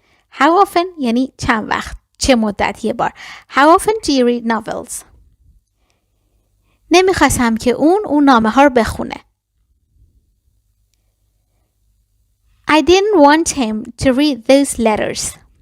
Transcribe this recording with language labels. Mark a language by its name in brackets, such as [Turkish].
[Persian] How often یعنی چند وقت. چه مدت یه بار. [English] How often do you read novels? [Persian] نمیخواستم که اون نامه ها رو بخونه. [English] I didn't want him to read those letters.